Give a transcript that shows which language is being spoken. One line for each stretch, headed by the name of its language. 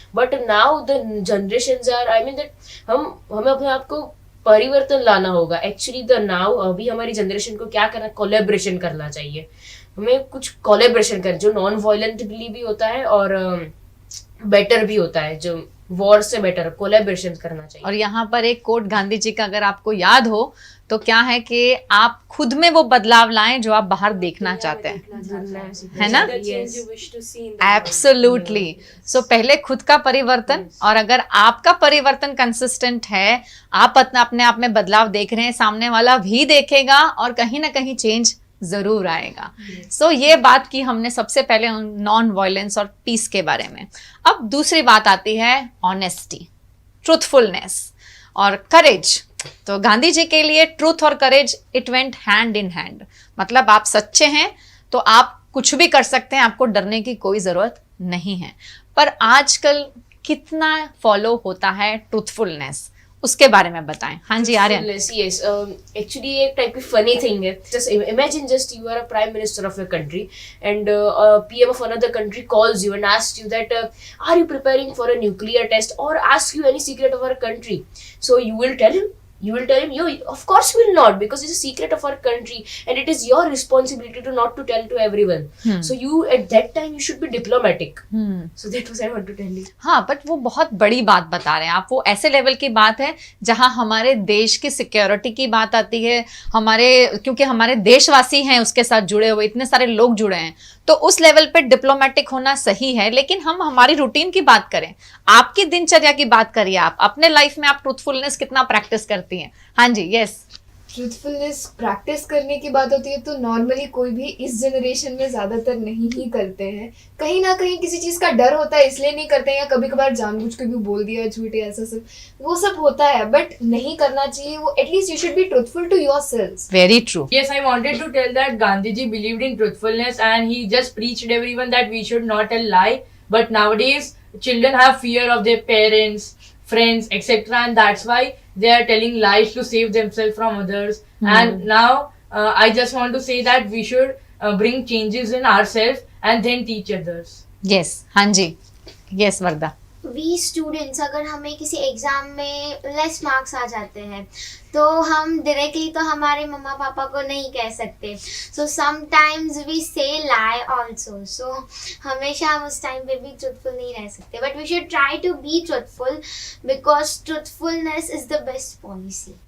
English: But now the generations are, I mean that
Hindi: हमें अपने आप को परिवर्तन लाना होगा। एक्चुअली अभी हमारी जनरेशन को क्या करना, कोलैबोरेशन करना चाहिए। हमें कुछ कोलैबोरेशन कर जो नॉन वायलेंटली भी होता है और बेटर भी होता है, जो वॉर से बेटर कोलैबोरेशन करना चाहिए। और यहाँ पर एक कोट गांधी जी का अगर आपको याद हो तो क्या है कि आप खुद में वो बदलाव लाएं जो आप बाहर देखना चाहते हैं, है ना? एब्सोल्युटली। सो पहले खुद का परिवर्तन, और अगर आपका परिवर्तन कंसिस्टेंट है, आप अपने आप में बदलाव देख रहे हैं, सामने वाला भी देखेगा और कहीं ना कहीं चेंज जरूर आएगा। सो ये बात की हमने सबसे पहले नॉन वायलेंस और पीस के बारे में। अब दूसरी बात आती है ऑनेस्टी, ट्रूथफुलनेस और करेज। तो गांधी जी के लिए ट्रूथ और करेज
English: it went hand in hand,
Hindi: मतलब आप सच्चे हैं तो आप कुछ भी कर सकते हैं, आपको डरने की कोई जरूरत नहीं है। पर आजकल कितना फॉलो होता है ट्रूथफुलनेस, उसके बारे में बताएं। हाँ जी आर्यन।
English: Yes, actually
Hindi: एक type की funny thing है.
English: Just imagine just you are a prime minister of a country and PM of another country calls you and asks you that are you preparing for a nuclear test or ask you any secret of our country. So you will tell him, yo, of course will not, because it's a secret of our country and it is your responsibility to not to tell to everyone. So you at that time you should be diplomatic. So that was I want to tell you.
Hindi: हाँ, but वो बहुत बड़ी बात बता रहे हैं आप, वो ऐसे लेवल की बात है जहां हमारे देश की सिक्योरिटी की बात आती है, क्योंकि हमारे देशवासी हैं उसके साथ जुड़े हुए, इतने सारे लोग जुड़े हैं, तो उस लेवल पे डिप्लोमेटिक होना सही है। लेकिन हम हमारी रूटीन की बात करें, आपकी दिनचर्या की बात करिए, आप अपने लाइफ में आप ट्रूथफुलनेस कितना प्रैक्टिस करती हैं? हाँ जी, यस। ट्रूथफुलनेस प्रैक्टिस करने की बात होती है तो नॉर्मली कोई भी इस जनरेशन में ज़्यादातर नहीं ही करते हैं। कहीं ना कहीं किसी चीज़ का डर होता है इसलिए नहीं करते हैं, या कभी कभार जानबूझ के भी बोल दिया झूठे, ऐसा सब वो सब होता है, बट नहीं करना चाहिए वो।
English: At least you should be truthful to yourself. Very true. Yes, I wanted to tell that Gandhi ji believed in truthfulness and he just preached everyone that we should not tell lie. But nowadays, children have fear of their parents, friends, etc. And that's why they are telling lies to save themselves from others. And now, I just want to say that we should bring changes in ourselves and then teach others. Yes, हाँ जी, yes Varda.
Hindi: We students अगर हमें किसी exam में less marks आ जाते हैं तो हम directly तो हमारे मम्मा पापा को नहीं कह सकते,
English: So sometimes we say lie also.
Hindi: सो हमेशा हम उस टाइम पे भी ट्रूथफुल नहीं रह सकते,
English: But we should try to be truthful because truthfulness is the best policy.